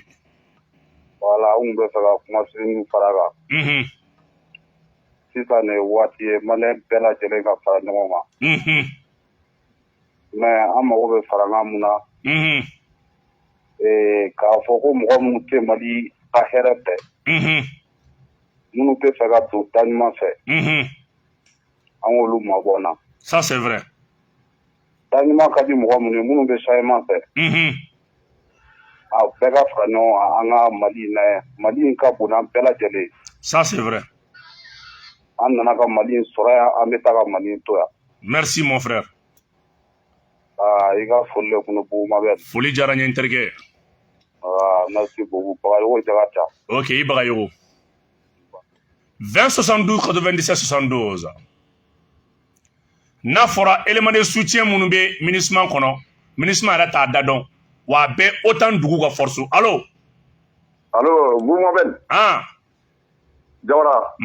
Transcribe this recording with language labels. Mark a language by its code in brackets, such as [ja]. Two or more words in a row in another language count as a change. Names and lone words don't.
[bm] voilà an kun bɛ fɛ ka kumasen fara kan sisan nin waati ye maliyɛn bɛɛ lajɛlen ka fara ɲɔgɔn kan mais an mago bɛ farakan mun na k'a fɔ ko mɔgɔ minnu tɛ Mali ka hɛrɛ fɛ minnu tɛ fɛ ka don da ɲuman fɛ an k'olu mabɔ n na [fr] ça c'est vrai [bm] da ɲuman ka di mɔgɔ minnu ye minnu bɛ changement fɛ a bɛɛ ka fara ɲɔgɔn kan an ka Mali in na yan Mali in ka bon n'an bɛɛ lajɛlen [fr] ça c'est vrai [bm] an nana ka Mali in sɔrɔ yan an bɛ taa ka Mali in to yan [fr] merci mon frère [bm] i ka foli le kɔnɔ Bumabel foli diyara n ye n terikɛ [fr] merci beaucoup Bagayogo Jagata [bm] ok i Bagayogo 20 72 97 72 n'a fɔra [fr] élément de soutien [bm] minnu bɛ MINUSMA kɔnɔ MINUSMA yɛrɛ t'a da dɔn wa a bɛɛ OTAN dugu ka force allo Bumabel Jawara